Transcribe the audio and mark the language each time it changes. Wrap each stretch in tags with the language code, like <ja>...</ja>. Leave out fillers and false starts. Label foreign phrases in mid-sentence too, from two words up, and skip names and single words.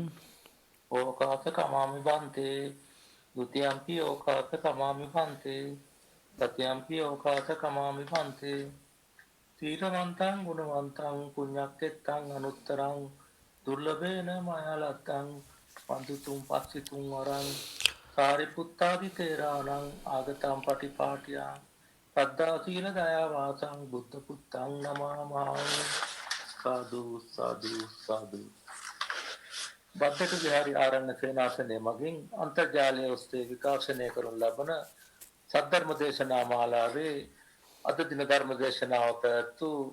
<pi>ඕකාස කමාමි බන්තේ ဒုတိယံ පි ඕකාස කමාමි බන්තේ තතියම්පි ඕකාස කමාමි බන්තේ තීරවන්තං ගුණවන්තං පුඤ්ඤක්කෙත්තං අනුත්තරං දුර්ලභේන මයාලත්තං පන්දුතුම් පස්සිතුම් වරං සාරිපුත්තාදි තේරාණං ආගතම් පටිපාටියා සද්ධා සීල දයා වාසං බුද්ධ පුත්තං නමාමි සාදු සාදු සාදු</pi> <si>බද්දක විහාරී ආරණ්‍ය සේනාසනයේ මගින් අන්තර්ජාලය ඔස්සේ විකාශනය කරනු ලබන සද්ධර්ම දේශනා මාලාවේ අද දින ධර්ම දේශනාව පැවැත්වූ</si>